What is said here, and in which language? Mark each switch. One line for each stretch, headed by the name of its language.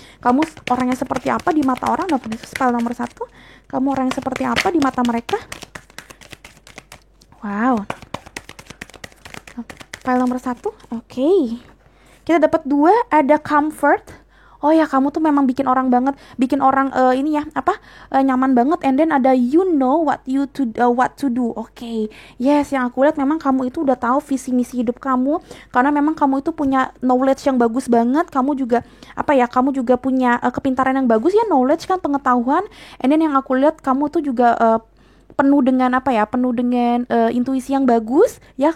Indonesian: Kamu orangnya seperti apa di mata orang? File nomor 1. Kamu orang yang seperti apa di mata mereka? Wow. File nomor 1. Oke. Kita dapat 2, ada comfort. Oh ya, kamu tuh memang bikin orang ini ya nyaman banget.
English: And then
Indonesian: ada
English: you know what to do.
Indonesian: Oke. Yes, yang aku lihat memang kamu itu udah tahu visi misi hidup kamu karena memang kamu itu punya knowledge yang bagus banget. Kamu juga kamu juga punya kepintaran yang bagus ya, knowledge kan, pengetahuan.
English: And then
Indonesian: yang aku lihat kamu tuh juga penuh dengan intuisi yang bagus ya.